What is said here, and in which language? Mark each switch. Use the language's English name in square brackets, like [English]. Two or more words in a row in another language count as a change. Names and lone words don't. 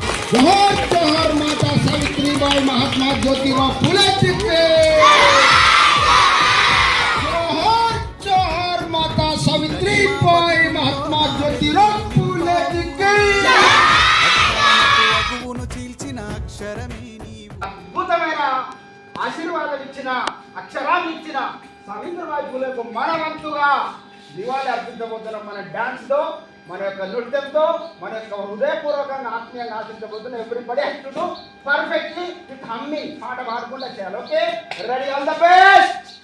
[Hindi] जोहर जोहर माता सावित्रीबाई महात्मा ज्योतिराव फुले जी के जोहर जोहर माता सावित्रीबाई महात्मा ज्योतिराव फुले जी के [Telugu] అద్భుతమైన ఆశీర్వాదం ఇచ్చిన అక్షరాన్ని ఇచ్చిన సావిత్రిబాయి ఫులేకు మనవంతుగా దివాళి అర్పించబోతున్నాం. మన డాన్స్ తో, మన యొక్క నృత్యంతో, మన యొక్క హృదయపూర్వకంగా ఆత్మీయంగా ఆశించబోతున్నాం. [English] everybody has to do perfectly with humming. [Telugu] పాట పాడకుండా చేయాలి. [English] okay, ready? all the best.